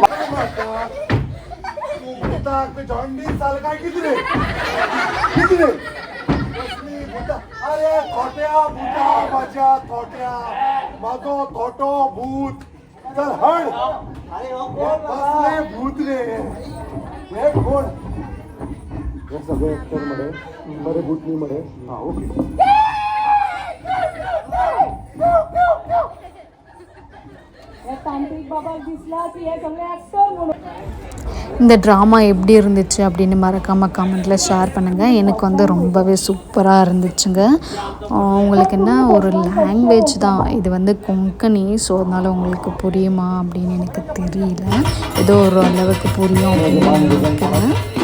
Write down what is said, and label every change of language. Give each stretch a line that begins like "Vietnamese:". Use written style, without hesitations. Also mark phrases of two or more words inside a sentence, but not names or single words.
Konkani: अरे खोट्या भूता माझ्या खोट्या माझो खोटो भूत चल हण बसले भूत रे हे कोण हे सगळे ऍक्टर मध्ये बरे भूतनी मध्ये हा ओके तांत्रिक बाबा दिसला की हे सगळे ऍक्टर म्हणून
Tamil: இந்த ட்ராமா எப்படி இருந்துச்சு அப்படின்னு மறக்காமல் கமெண்ட்டில் ஷேர் பண்ணுங்கள். எனக்கு வந்து ரொம்பவே சூப்பராக இருந்துச்சுங்க. உங்களுக்கு என்ன ஒரு லாங்குவேஜ் தான் இது வந்து கொங்கணி, ஸோ அதனால் உங்களுக்கு புரியுமா அப்படின்னு எனக்கு தெரியல. ஏதோ ஒரு அளவுக்கு புரியும் அப்படின்னு நினைக்கிறேன்.